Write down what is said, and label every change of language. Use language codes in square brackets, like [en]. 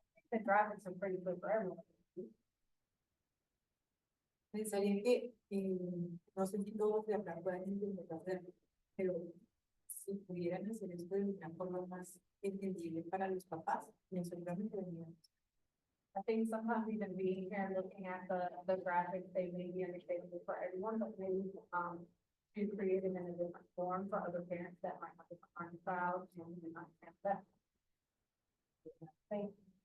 [en] The graphics are pretty good for everyone. [es] pensaría que no sé si todos de acá pueden hacerlo, pero si pudieran hacer esto de una forma más entendible para los papás, eso es lo que deberían. [en] I think sometimes even being here and looking at the graphics, they may be understandable for everyone, but maybe, to create it in a different form for other parents that might have different styles and not have that. Thank you.